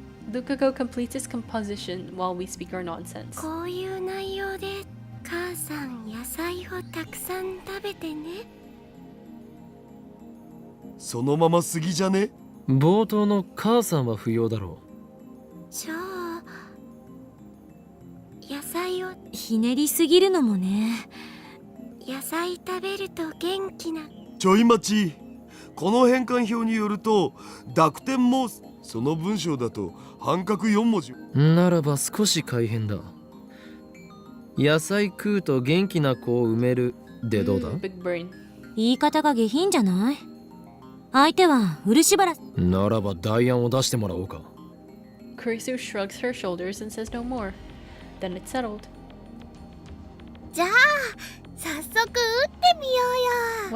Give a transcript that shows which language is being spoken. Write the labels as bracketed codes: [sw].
[en] Lukaku completes his composition while we speak our nonsense. [ja] こういう内容で母さん野菜をたくさん食べてね。そのまま過ぎじゃね。冒頭の母さんは不要だろじゃあ野菜をひねりすぎるのもね。野菜食べると元気な。ちょい待ち。この変換表によると濁点もその文章だと半角4文字。う。ならば少し改変だ。野菜食うと元気な子を埋めるでどうだ。 [en] Big brain. [ja] 言い方が下品じゃない？相手は漆原。ならば代案を出してもらおうか。 [en] Kurisu shrugs her shoulders and says no more. Then it's settled. [ja] じゃあ早速打ってみようよ。